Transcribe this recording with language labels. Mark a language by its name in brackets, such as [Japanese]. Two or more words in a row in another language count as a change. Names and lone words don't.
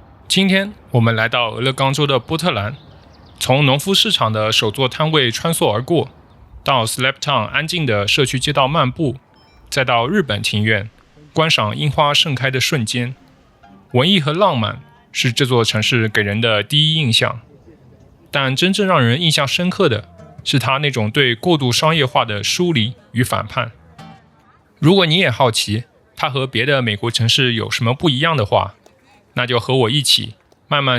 [Chinese] 今天我們來到俄勒岡州的波特蘭，從農夫市場的手作攤位穿梭而過，到 Slabtown 安靜的社區街道漫步，再到日本庭院，觀賞櫻花盛開的瞬間。文藝和浪漫是這座城市給人的第一印象，但真正讓人印象深刻的是它那種對過度商業化的疏離與反叛。如果你也好奇它和別的美國城市有什麼不一樣的話，那就和我一起慢慢